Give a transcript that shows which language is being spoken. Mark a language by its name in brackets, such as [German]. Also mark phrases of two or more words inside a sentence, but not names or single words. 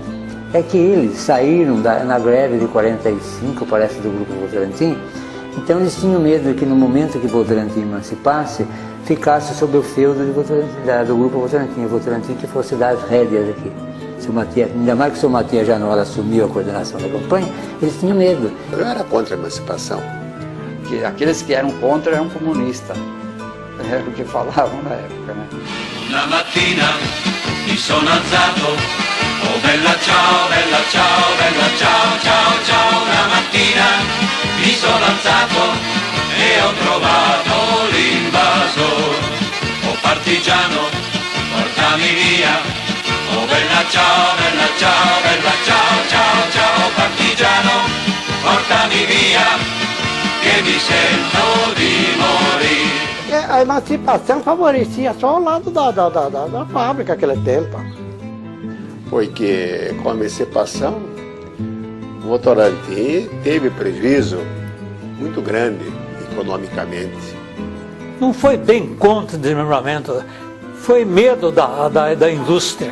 [Portuguese] É que eles saíram na greve de 45, parece, do grupo Votorantim, então eles tinham medo que no momento que Votorantim emancipasse, ficasse sob o feudo do grupo Votorantim, o Votorantim que fosse dar as rédeas aqui. Ainda mais que o seu Matias Janola assumiu a coordenação da campanha, eles tinham medo. Eu era contra a emancipação. Que aqueles que eram contra eram comunistas. Era o que falavam na época, né? [Italian] Una mattina mi sono alzato, oh bella ciao, bella ciao, bella ciao, ciao, ciao. Una mattina mi sono alzato e ho trovato l'invasor. Oh partigiano, portami via. Oh bella ciao, bella ciao, bella ciao, ciao, ciao. Partigiano, portami via, che mi sento di morire. [Portuguese] A emancipação favorecia só o lado da fábrica naquele tempo. Porque com a emancipação, Votorantim teve prejuízo muito grande economicamente. Não foi bem contra o desmembramento, foi medo da indústria,